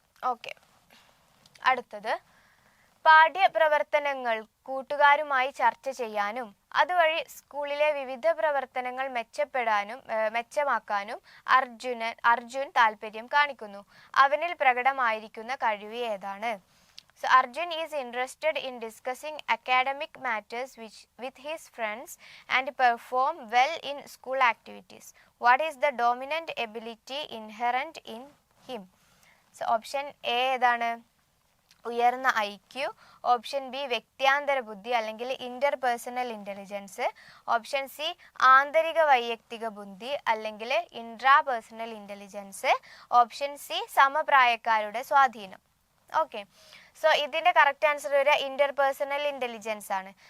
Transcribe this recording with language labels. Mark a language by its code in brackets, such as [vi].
[ml] Okay, അടുത്തത്, പാഠ്യപ്രവർത്തനങ്ങൾ കൂട്ടുകാരുമായി ചർച്ച ചെയ്യാനും അതുവഴി സ്കൂളിലെ വിവിധ പ്രവർത്തനങ്ങൾ മെച്ചമാക്കാനും അർജുൻ താല്പര്യം കാണിക്കുന്നു. അവനിൽ പ്രകടമായിരിക്കുന്ന കഴിവ് ഏതാണ്? [en] So Arjun is interested in discussing academic matters with his friends and perform well in school activities. What is the dominant ability inherent in him? So option A [ml] ഏതാണ്? ഉയർന്ന IQ. ഓപ്ഷൻ ബി വ്യക്തിയാന്തര ബുദ്ധി അല്ലെങ്കിൽ interpersonal intelligence. Option C ആന്തരിക വൈയക്തിക ബുദ്ധി അല്ലെങ്കിൽ intrapersonal intelligence. Option C സമപ്രായക്കാരുടെ സ്വാധീനം. Okay, so ഇതിൻ്റെ correct answer വരിക ഇന്റർപേഴ്സണൽ ഇന്റലിജൻസ് ആണ്.